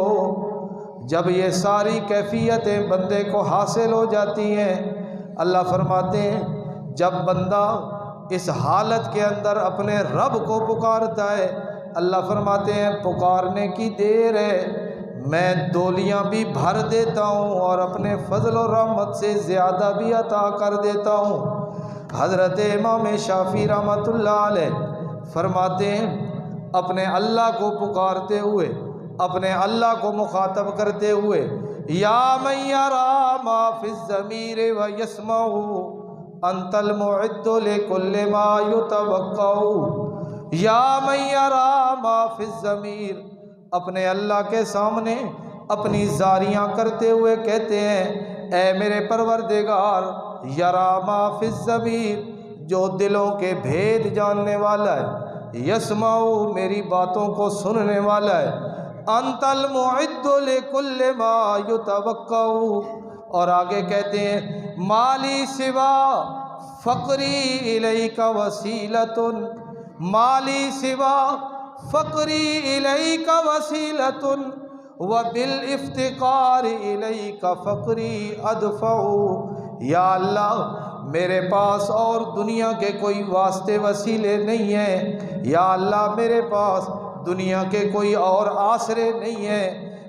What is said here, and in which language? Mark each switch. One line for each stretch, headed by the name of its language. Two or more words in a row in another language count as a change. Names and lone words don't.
Urdu: جب یہ ساری کیفیتیں بندے کو حاصل ہو جاتی ہیں، اللہ فرماتے ہیں جب بندہ اس حالت کے اندر اپنے رب کو پکارتا ہے، اللہ فرماتے ہیں پکارنے کی دیر ہے میں دولیاں بھی بھر دیتا ہوں اور اپنے فضل و رحمت سے زیادہ بھی عطا کر دیتا ہوں۔ حضرت امام شافعی رحمۃ اللہ علیہ فرماتے ہیں اپنے اللہ کو پکارتے ہوئے، اپنے اللہ کو مخاطب کرتے ہوئے،
Arabic: یا من یرا ما فی الضمیر و یسمع انت المعد لکل ما یتوقع، یا من یرا ما فی الضمیر،
Urdu: اپنے اللہ کے سامنے اپنی زاریاں کرتے ہوئے کہتے ہیں اے میرے پروردگار،
Arabic: یرا ما فی الضمیر،
Urdu: جو دلوں کے بھید جاننے والا ہے، یسمع میری باتوں کو سننے والا ہے،
Arabic: انت المعد لکل ما یتوقع،
Urdu: اور آگے کہتے ہیں
Arabic: مالی سوا فقری الیک وسیلۃ، مالی سوا فقری الیک وسیلۃ وبالافتقار الیک فقری ادفع،
Urdu: یا اللہ میرے پاس اور دنیا کے کوئی واسطے وسیلے نہیں ہیں، یا اللہ میرے پاس دنیا کے کوئی اور آسرے نہیں ہیں،